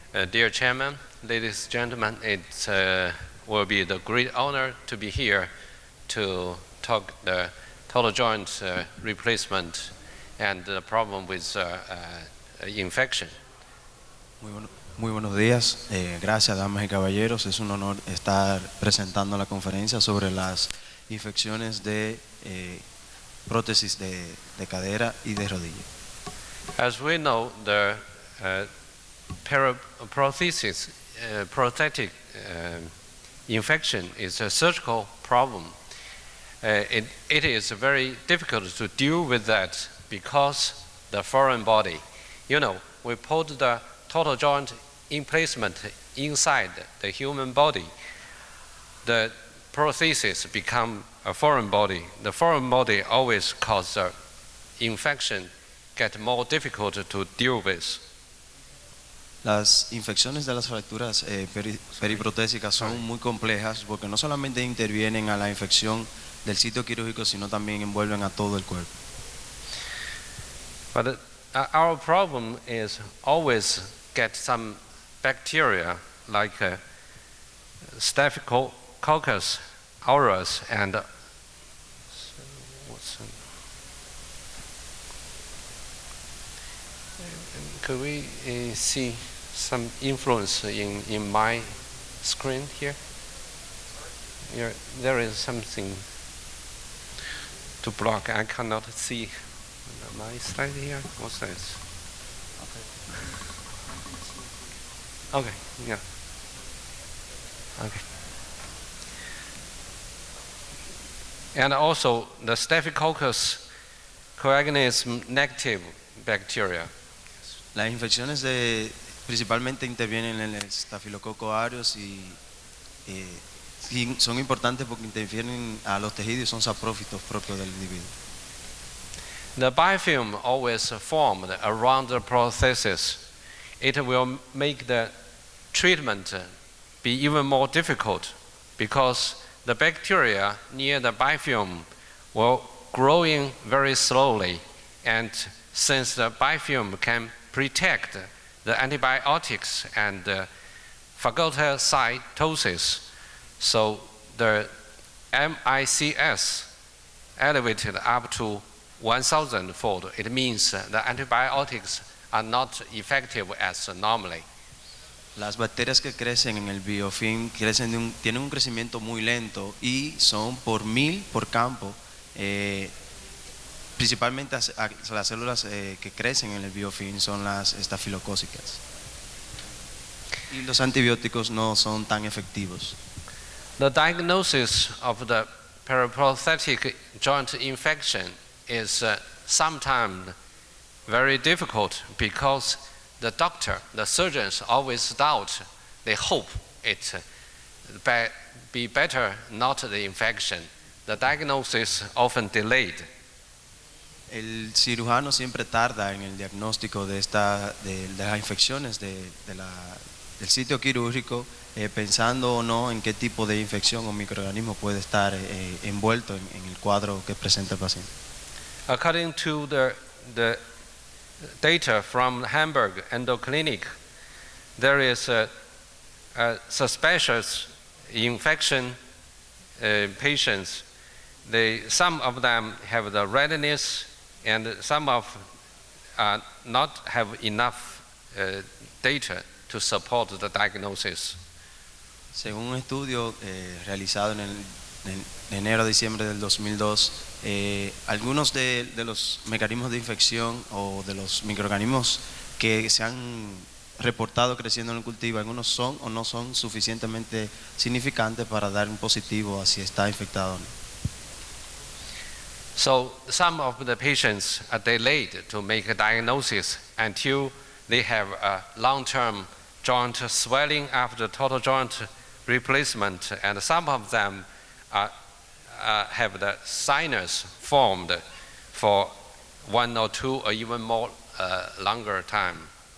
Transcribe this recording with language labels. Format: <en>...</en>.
<en>Dear Chairman, ladies and gentlemen, it will be the great honor to be here to talk the total joint replacement and the problem with infection.</en> <es>Muy buenos días, gracias damas y caballeros, es un honor estar presentando la conferencia sobre las infecciones de prótesis de cadera y de rodilla.</es> <en>As we know, the prosthetic infection is a surgical problem. It is very difficult to deal with that because the foreign body. You know, we put the total joint emplacement inside the human body. The prosthesis become a foreign body. The foreign body always causes the infection get more difficult to deal with.</en> <es>Las infecciones de las fracturas periprotésicas son muy complejas porque no solamente intervienen a la infección del sitio quirúrgico, sino también envuelven a todo el cuerpo.</es> <en>But our problem is always get some bacteria like Staphylococcus aureus and could we see some influence in my screen here? There is something to block. I cannot see my slide here. What's this? Okay, yeah. Okay. And also the Staphylococcus coagulans negative bacteria.</en> <es>Las infecciones principalmente intervienen en el estafilococo aureus y son importantes porque interfieren a los tejidos y son saprófitos propios del individuo.</es> <en>The biofilm always formed around the prosthesis. It will make the treatment be even more difficult because the bacteria near the biofilm will growing very slowly, and since the biofilm can protect the antibiotics and phagocytosis, so the MICS elevated up to 1,000-fold. It means the antibiotics are not effective as normally.</en> <es>Las bacterias que crecen en el biofilm tienen un crecimiento muy lento y son por 1000 por campo. Principalmente las células que crecen en el biofilm son las estafilocócicas. Y los antibióticos no son tan efectivos.</es> <en>The diagnosis of the periprosthetic joint infection is sometimes very difficult because the surgeons always doubt, they hope it be better, not the infection. The diagnosis often delayed.</en> <es>El cirujano siempre tarda en el diagnóstico de las infecciones del sitio quirúrgico, pensando o no en qué tipo de infección o microorganismo puede estar envuelto en el cuadro que presenta el paciente.</es> <en>According to the data from Hamburg Endoclinic, there is a suspicious infection patients. Some of them have the redness, and some of not have enough data to support the diagnosis.</en> <es>Según un estudio realizado en enero a diciembre del 2002, algunos de los mecanismos de infección o de los microorganismos que se han reportado creciendo en el cultivo, algunos son o no son suficientemente significantes para dar un positivo a si está infectado o no.</es> <en>So some of the patients are delayed to make a diagnosis until they have a long-term joint swelling after total joint replacement, and some of them have the sinus formed for 1 or 2 or even more longer time.</en>